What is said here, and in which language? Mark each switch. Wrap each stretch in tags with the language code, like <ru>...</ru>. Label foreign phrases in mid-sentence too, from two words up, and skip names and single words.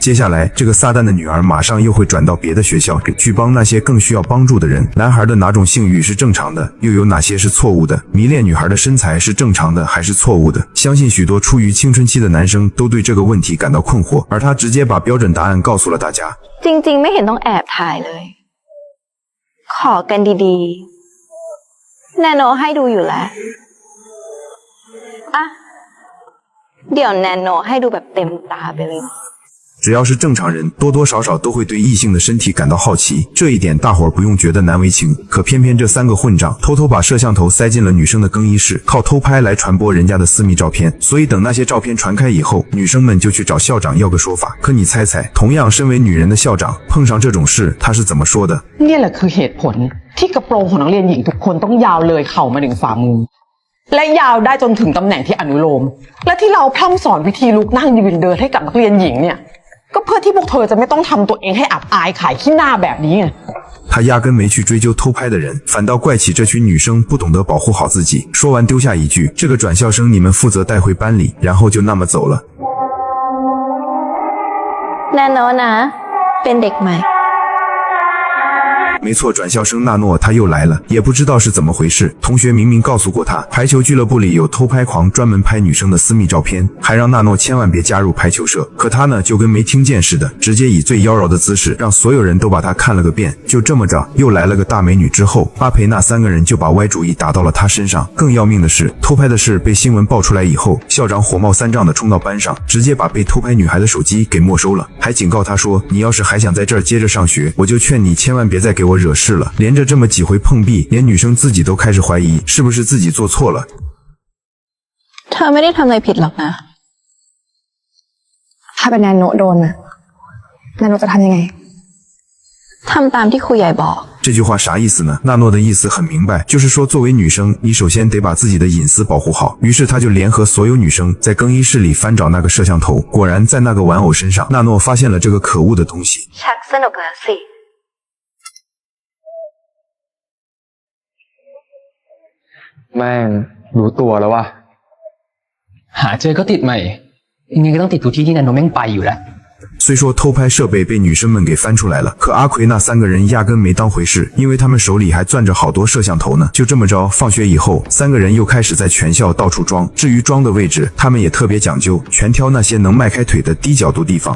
<zh>接下来，这个撒旦的女儿马上又会转到别的学校去帮那些更需要帮助的人。男孩的哪种性欲是正常的，又有哪些是错误的？迷恋女孩的身材是正常的还是错误的？相信许多处于青春期的男生都对这个问题感到困惑，而他直接把标准答案告诉了大家。</zh> <th>จริงๆไม่เห็นต้องแอบถ่ายเลยขอกันดีๆแนโนให้ดูอยู่แล้วอ่ะเดี๋ยวแนโนให้ดูแบบเต็มตาไปเลย</th> <zh>只要是正常人，多多少少都会对异性的身体感到好奇，这一点大伙儿不用觉得难为情。可偏偏这三个混账偷偷把摄像头塞进了女生的更衣室，靠偷拍来传播人家的私密照片。所以等那些照片传开以后，女生们就去找校长要个说法。可你猜猜，同样身为女人的校长碰上这种事，他是怎么说的？</zh> <th>นี่แหละคือเหตุผลที่กระโปรงของนักเรียนหญิงทุกคนต้องยาวเลยเข่ามาถึงฝ่ามือและยาวได้จนถึงตำแหน่งที่อนุโลมและที่เราพร่ำสอนวิธีลุกนั่งยืนเดินให้กับนักเรียนหญิงเนี่ยก็เพื่อที่พวกเธอจะไม่ต้องทำตัวเองให้อับอายขายขี้หน้าแบบนี้ไง</th> <zh>他压根没去追究偷拍的人，反倒怪起这群女生不懂得保护好自己。说完丢下一句：“这个转校生你们负责带回班里。” 然后就那么走了。</zh> <th>แน่นอนนะเป็นเด็กใหม่</th> <zh>没错，转校生纳诺他又来了，也不知道是怎么回事。同学明明告诉过他，排球俱乐部里有偷拍狂，专门拍女生的私密照片，还让纳诺千万别加入排球社。可他呢，就跟没听见似的，直接以最妖娆的姿势，让所有人都把他看了个遍。就这么着，又来了个大美女之后，阿培那三个人就把歪主意打到了他身上。更要命的是，偷拍的事被新闻爆出来以后，校长火冒三丈的冲到班上，直接把被偷拍女孩的手机给没收了，还警告他说：“你要是还想在这儿接着上学，我就劝你千万别再给我惹事了。” 连着这么几回碰壁，连女生自己都开始怀疑是不是自己做错了。</zh> <th>เธอไม่ได้ทำอะไรผิดหรอกนะ ถ้าเป็นแนนโนโดนนะแนนโนจะทำยังไง ทำตามที่ครูใหญ่บอก</th> <zh>这句话啥意思呢？纳诺的意思很明白，就是说作为女生，你首先得把自己的隐私保护好。于是他就联合所有女生在更衣室里翻找那个摄像头，果然在那个玩偶身上，纳诺发现了这个可恶的东西。</zh> <th>ชักสนุกแล้วสิ แม่งรู้ตัวแล้ววะ หาเจอก็ติดใหม่ยังไงก็ต้องติดทุกที่ที่แนนโนแม่งไปอยู่แล้ว</th> <zh>虽说偷拍设备被女生们给翻出来了，可阿奎那三个人压根没当回事，因为他们手里还攥着好多摄像头呢。就这么着，放学以后，三个人又开始在全校到处装。至于装的位置，他们也特别讲究，全挑那些能迈开腿的低角度地方。</zh>